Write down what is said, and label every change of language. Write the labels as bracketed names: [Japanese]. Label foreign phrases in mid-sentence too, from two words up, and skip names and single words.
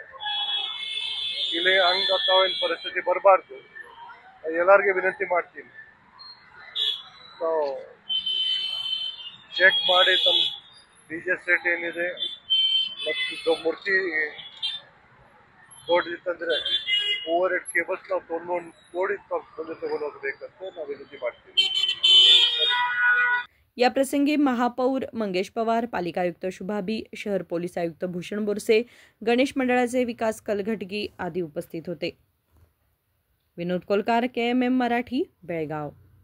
[Kannada] ಇಲ್ಲಿ ಹಂಗಾವೇನು ಪರಿಸ್ಥಿತಿ ಬರಬಾರ್ದು, ಎಲ್ಲರಿಗೆ ವಿನಂತಿ ಮಾಡ್ತೀನಿ ನಾವು ಚೆಕ್ ಮಾಡಿ ತಮ್ಮ DJ ಸೆಟ್ ಏನಿದೆ ಮತ್ತು ಮೂರ್ತಿ ದೊಡ್ಡದಿತ್ತಂದ್ರೆ [English] overhead cables [Kannada] ನಾವು ತೊಗೊಂಡು ನೋಡಿ ಮುಂದೆ ತಗೊಂಡು ಹೋಗ್ಬೇಕಂತ ನಾವು ವಿನಂತಿ ಮಾಡ್ತೀವಿ। [Marathi] या प्रसंगी महापौर मंगेश पवार, पालिका आयुक्त शुभा बी, शहर पोलीस आयुक्त भूषण बोरसे, गणेश मंडळाचे विकास कलघटगी आदी उपस्थित होते। विनोद कोलकार, KMM मराठी, बेळगाव।